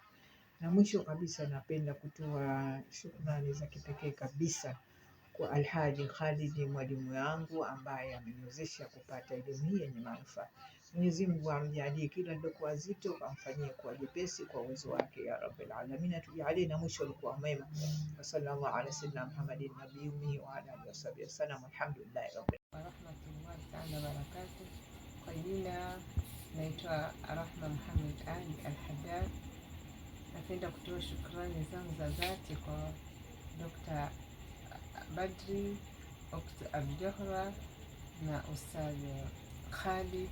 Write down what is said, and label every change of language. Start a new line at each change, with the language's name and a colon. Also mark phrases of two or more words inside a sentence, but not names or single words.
Swahili: Na mwisho kabisa napenda kutoa shukrani za kipekee kabisa kwa Alhaji Khalid, mwalimu wangu ambaye ameniwezesha kupata elimu hii yenye manufaa. Mwenyezi Mungu amjalie kila lilokuwa zito amfanyie kuwa jepesi kwa uwezo wake
Arabic: يا رب العالمين,
Swahili: atujalie na mwisho ulikuwa mwema.
Arabic: صلى الله عليه وسلم محمد نبي وعلى آله وسلم. الحمد لله رب ورحمة الله تعالى وبركاته.
Swahili: Kwa jina naitwa Rahma Muhammad Ali Al-Haddad. Napenda kutoa shukrani zangu za dhati kwa Dr. Badri, Ukhti Al-Johra na Ustadh Khalid.